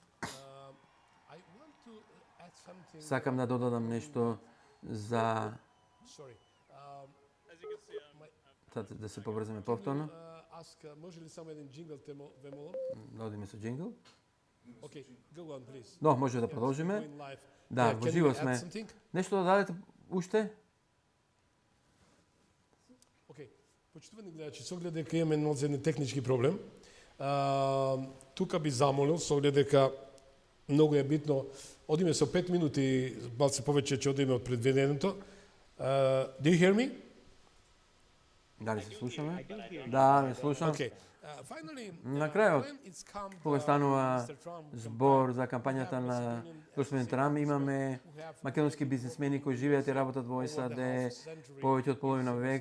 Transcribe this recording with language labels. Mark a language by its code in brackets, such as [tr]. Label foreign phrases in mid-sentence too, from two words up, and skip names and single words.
[mk] Сакам да додадам нешто за... Да се поврземе повторно. Може ли само еден джингл ве молам? Да одиме со джингл. Окей, [en] go on, please. [mk] Но, може да продолжиме. Да, во живо сме. Нешто да дадете уште? Почитувани гледачи, со оглед дека имаме еден технички проблем, тука би замолил, со оглед дека многу е битно, одиме со 5 минути, малце повеќе ќе одиме од предвиденото. [en] Do you hear me? [mk] Дали се слушаме? Да, ме слушам. На крајот, кога станува збор за кампањата на господин Трамп, имаме македонски бизнисмени кои живеат и работат во САД повеќе од половина век.